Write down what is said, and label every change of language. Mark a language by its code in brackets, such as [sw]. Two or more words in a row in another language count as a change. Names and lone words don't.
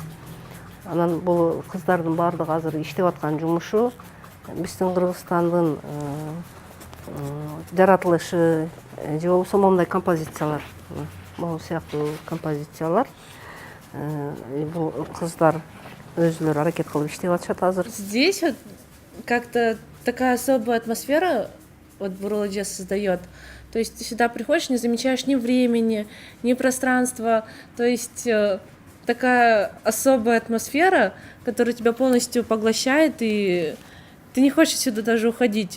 [ky] Анан бул кыздардын баардыгы азыр иштеп аткан жумушу биздин Кыргызстандын жаратылышы же болбосо мондай композициялар, могу сыяктуу композициялар. Бул кыздар өзүлөрү аракет кылып иштеп атышат азыр. [ru] Здесь вот как-то такая особая атмосфера вот Бурулыджа создает. То есть ты сюда приходишь, не замечаешь ни времени, ни пространства. То есть такая особая атмосфера, которая тебя полностью поглощает, и ты не хочешь сюда даже уходить.